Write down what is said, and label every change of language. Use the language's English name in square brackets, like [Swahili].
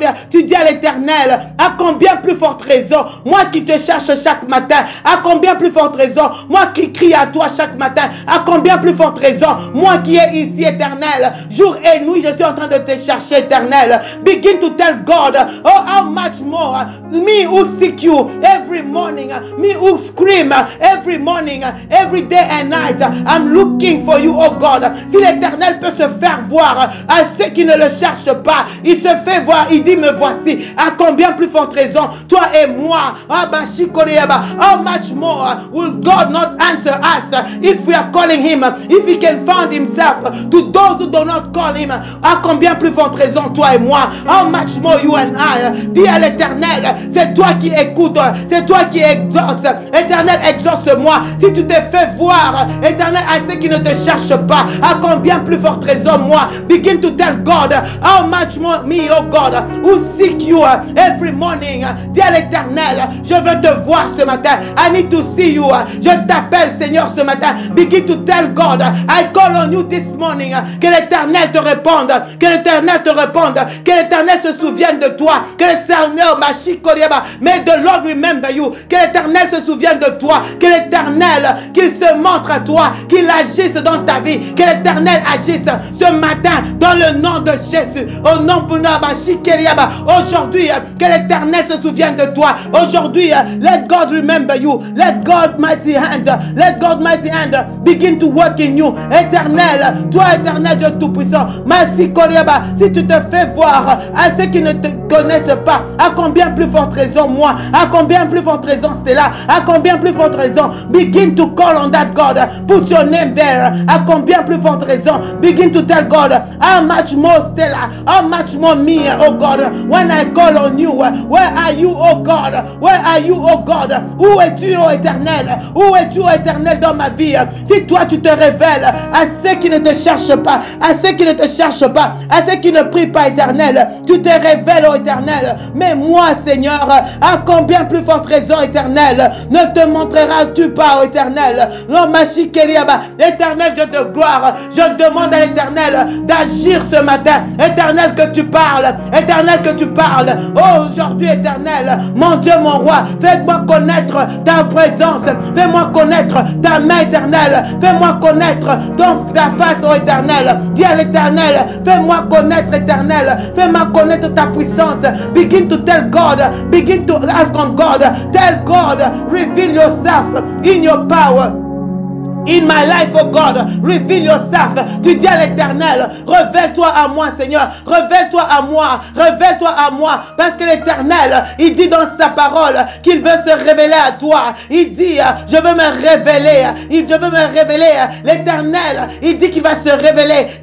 [French] Tu dis à l'Éternel, à combien plus forte raison, moi qui te cherche chaque matin, à combien plus forte raison, moi qui crie à toi chaque matin, à combien plus forte raison, moi qui est ici, Éternel, jour et nuit, je suis en train de te chercher, Éternel. [English] Begin to tell God, oh, how much more, me who seek you every morning, me who scream every morning, every day and night, I'm looking for you, oh God. [French] Si l'Éternel peut se faire voir à ceux qui ne le cherchent pas, il se fait voir, il dit, me voici. À combien plus forte raison, toi et moi, [English] how much more will God not answer us if we are calling him, if he can find himself to those who do not call him? [French] À combien plus forte raison, toi et moi, [English] how much more you and I? [French] Dis à l'Éternel, c'est toi qui écoutes, c'est toi qui exauce. Éternel, exauce-moi. Si tu t'es fait voir, Éternel, à ceux qui ne te cherchent pas, à combien plus forte raison, moi? [English] Begin to tell God, how much more me, oh God. God who seek you every morning. [French] Dis à l'Éternel, je veux te voir ce matin. [English] I need to see you. [French] Je t'appelle, Seigneur, ce matin. [English] Begin to tell God, I call on you this morning. [French] Que l'Éternel te réponde. Que l'Éternel te réponde. Que l'Éternel se souvienne de toi. Que l'Éternel, [English] may the Lord remember you. [French] Que l'Éternel se souvienne de toi. Que l'Éternel, qu'il se montre à toi. Qu'il agisse dans ta vie. Que l'Éternel agisse ce matin dans le nom de Jésus. Au nom de aujourd'hui, que l'Éternel se souvienne de toi. [English] Aujourd'hui, let God remember you. Let God mighty hand. Let God mighty hand begin to work in you. [French] Éternel, toi éternel Dieu tout-puissant. Si tu te fais voir à ceux qui ne te connaissent pas, à combien plus forte raison moi, à combien plus forte raison Stella, à combien plus forte raison, [English] begin to call on that God. Put your name there. [French] À combien plus forte raison, [English] begin to tell God, how much more Stella, how much more me, oh God, when I call on you. Where are you, oh God? Where are you, oh God? [French] Où es-tu, oh éternel? Où es-tu, oh éternel, dans ma vie? Si toi tu te révèles à ceux qui ne te cherchent pas, à ceux qui ne te cherchent pas, à ceux qui ne prient pas, éternel, tu te révèles, oh éternel. Mais moi, Seigneur, à combien plus forte raison, éternel, ne te montreras-tu pas, oh éternel? Éternel, Dieu de gloire, je demande à l'éternel d'agir ce matin. Éternel, que tu parles. Éternel, que tu parles. Oh, aujourd'hui, éternel, mon Dieu, mon roi, fais-moi connaître ta présence. Fais-moi connaître ta main éternelle. Fais-moi connaître ta face, oh éternel. Dis à l'éternel, fais-moi connaître, éternel. Fais-moi connaître ta puissance. [English] Begin to tell God. Begin to ask on God. Tell God, reveal yourself in your power. In my life, oh God, reveal yourself. [French] Tu dis à l'éternel, révèle-toi à moi, Seigneur. Révèle-toi à moi. Révèle-toi à moi. Parce que l'éternel, il dit dans sa parole qu'il veut se révéler à toi. Il dit, je veux me révéler. Je veux me révéler. L'éternel, il dit qu'il va se révéler.